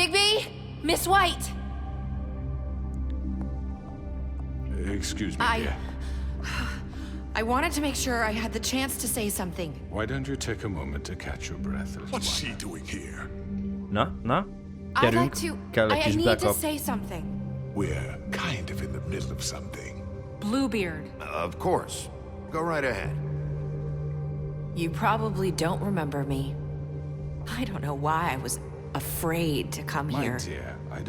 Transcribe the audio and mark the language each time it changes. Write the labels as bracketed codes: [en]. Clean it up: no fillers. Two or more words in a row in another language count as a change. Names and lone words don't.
[en] Bigby! Miss White! Excuse me, dear. I wanted to make sure I had the chance to say something. Why don't you take a moment to catch your breath? What's she doing here? [hu] Na? [en] I'd like [hu] Gyerünk, [en] to... [hu] kell egy [en] I [hu] kis [en] need [hu] backup. [en] to say something. We're kind of in the middle of something. Bluebeard. Of course. Go right ahead. You probably don't remember me. I don't know why I was afraid to come My here. dear, I don't